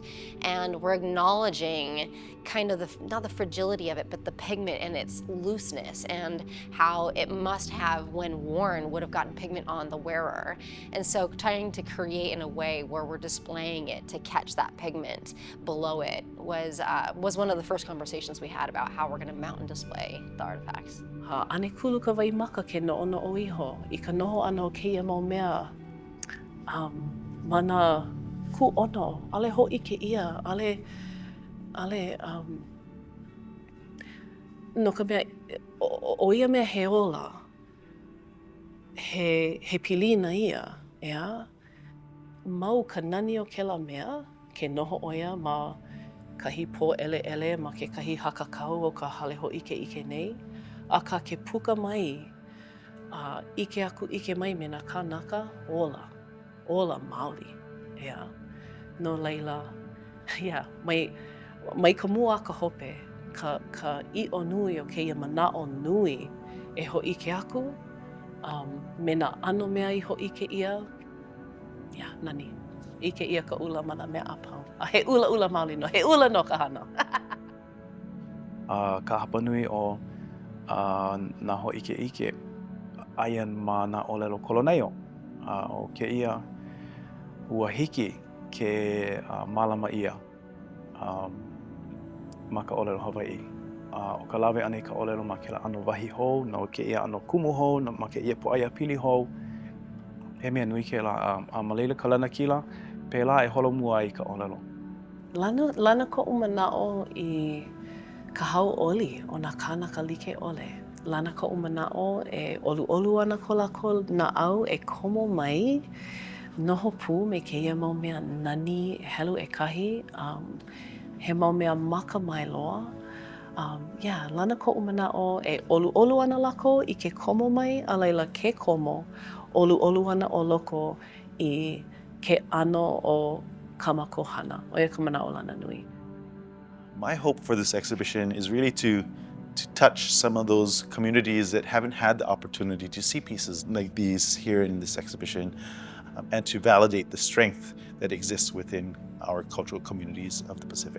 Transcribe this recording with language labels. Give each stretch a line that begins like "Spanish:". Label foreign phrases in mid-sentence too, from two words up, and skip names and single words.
English: And we're acknowledging kind of not the fragility of it, but the pigment and its looseness and how it must have, when worn, would have gotten pigment on the wearer. And so trying to create in a way where we're displaying it to catch that pigment below it was one of the first conversations we had about how we're going to mount and display the artifacts.
Hawaiian: Ane kulu ka wai maka ke no'ono'o iho. I ka noho ana o keia mau mea. Mana ku ono, ale ho'ike ia, ale no ka mea, o ia mea he ola, he pilina ia, ea? Mau ka nani o kela mea, ke noho oia ma kahi pō ele ma ke kahi hakakau o ka hale ho'ike nei. Aka ke puka mai, ike aku ike mai me nā kānaka, ola maoli, ea. No laila, yeah, mai ka mua ka hope, ka i'o nui o keia mana'o nui e ho'ike aku, me nā ano mea i ho'ike ia, yeah, nani. Ike ia ka ula ma nā mea apau. He ula maoli no, he ula no ka hana. Ka hapa nui o nā ho'ike aia ma nā ʻōlelo koloneo. O ke ia ua hiki ke mālama ia ma ka ʻōlelo Hawaiʻi. O ka lawe ane ka ʻōlelo ma kela ano wahi hou, no ke ia ano kumu hou, no ma ke ia poʻaia pili hou. He mea nui ke la, ma leila ka lana kila, pēlā e holomua ai ka ʻōlelo. Lana ko'u mana'o i ka hauʻoli o nā kānaka like ʻole. Lana ko'u mana'o e ʻoluʻolu ana ko lākou naʻau e komo mai, noho pū me keia mau mea nani helu ekahi, he mau mea maka mai loa. Yeah, lana ko'u mana'o e ʻoluʻolu ana lākou i ke komo mai, a laila ke komo, ʻoluʻolu ana o loko i ke ʻano o kamakohana. Oia ka mana'o lana nui.
English: My hope for this exhibition is really to touch some of those communities that haven't had the opportunity to see pieces like these here in this exhibition, and to validate the strength that exists within our cultural communities of the Pacific.